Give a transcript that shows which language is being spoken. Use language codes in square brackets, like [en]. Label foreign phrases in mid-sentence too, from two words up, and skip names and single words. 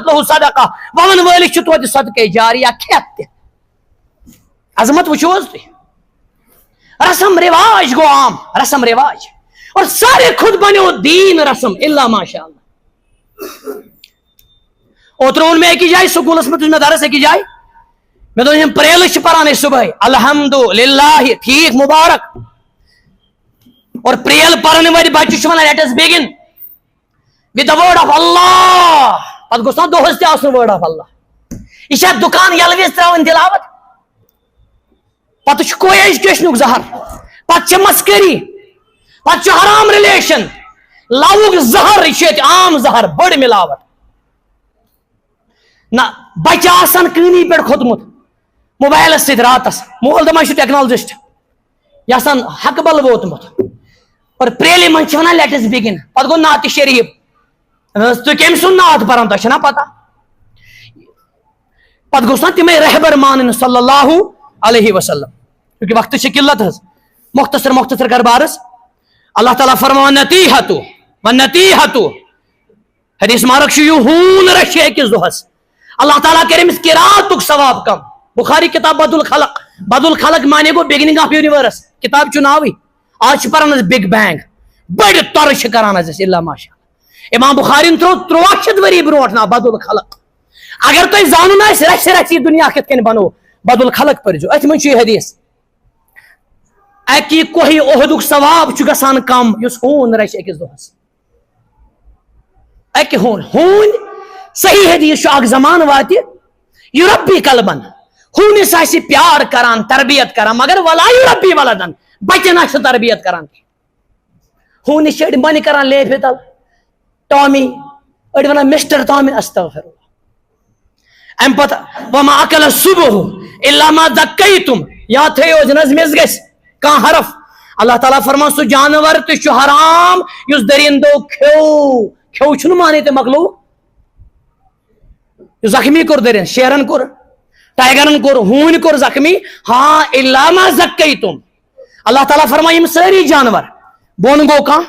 [ks] لہو صدقہ ون وٲلِس چھُ توتہِ صدقے جاری یا کھٮ۪تھ تہِ عظمت وٕچھو حظ تُہۍ رسم رواج گو عام رسم رواج اور سارے خود بنو دین رسم [ar] الا ماشاء اللہ [ks] اوترٕ ووٚن مےٚ أکِس جایہِ سکوٗلس منٛز دیُت مےٚ درس أکِس جایہِ مےٚ دوٚپ یِم پریلہٕ چھِ پران أسۍ صبحٲے الحمدُللہ ٹھیٖک مُبارک اور پریل پرن وٲلۍ بچہِ چھِ ونان [en] let us begin with the word of Allah [ks] پتہٕ گوٚژھ نا دۄہس تہِ آسُن [en] word of Allah [ks] یہ چھا دُکان یلہٕ وِزِ تراوٕنۍ تلاوت پتہٕ چھُ کو ایجوکیشنُک زہر پتہٕ چھِ مسکری پتہٕ چھُ حرام رِلیشن لوُک زہر یہ چھُ ییٚتہِ عام زہر بٔڑ ملاوٹ نہ بچہ آسان کٲنی پٮ۪ٹھ کھوٚتمُت موبایلس سۭتۍ راتس مول دپان چھُ ٹیکنالجسٹ یہ آسان حقہٕ بل ووتمُت اور پریلہِ منٛز چھِ ونان [en] let us begin [ks] پتہٕ گوٚو نعتِ شریٖف تُہۍ کٔمۍ سُنٛد نعت پران تۄہہِ چھےٚ نا پتہ پتہٕ گوٚژھ نا تِمے رہبر مانٕنۍ [ar] صلی اللہ علیہ وسلم [ks] کیونکہ وقتٕچ چھِ قلت حظ مختصر کر بارس اللہ تعالیٰ فرمان نتیحتو حدیث مارک چھُ یہِ ہوٗن رچھِ أکِس دۄہس اللہ تعالیٰ کرِ أمِس قراتُک ثواب کم بخاری کتاب بد الخلق مانے گو [en] beginning of universe [ks] کتاب چھُ ناوٕے آج چھِ پران أسۍ [en] big bang [ks] بڑِ تۄرٕ چھِ کران حظ أسۍ الا ماشاء اللہ امام بخارین ترٛوو 300 ؤری برونٛٹھ ناو بد الخلق اگر تۄہہِ زانُن آسہِ رژھِ یہِ دُنیا کِتھ کٔنۍ بنو بد الخلق پٔرزیو أتھۍ منٛز چھُ یہِ حدیث اکہِ کوہہِ اُحدُک ثواب چھُ گژھان کم یُس ہوٗن رچھِ أکِس دۄہس اکہِ ہوٗنۍ صحیح حدیث چھُ اکھ زمانہٕ واتہِ [ar] یُربی قلبن [ks] ہوٗنِس آسہِ پیار کران تربیت کران مگر [ar] ولا یُربی ولدن [ks] بچن آسہِ تربیت کران ہوٗنِس چھِ أڑۍ بنہِ کران لیفہِ تل ٹامی أڑۍ ونان مسٹر ٹامی [ar] استغفر اللہ [ks] امہِ پتہٕ [ar] وما اکل الصبح الا ما دکیتم [ks] یا تھٲیِو حظ مِس گژھِ کانٛہہ حرف اللہ تعالیٰ فرمان سُہ جانور تہِ چھُ حرام یُس دٔرِندو کھیوٚو چھُنہٕ مانے تہِ مۄکلوو یُس زخمی کوٚر دٔرِنٛد شیرن کوٚر ٹائیگرن کوٚر ہوٗنۍ کوٚر زخمی ہاں [ar] الا ما زکیتم [ks] اللہ تعالیٰ فرمان یِم سٲری جانور بۄن گوٚو کانٛہہ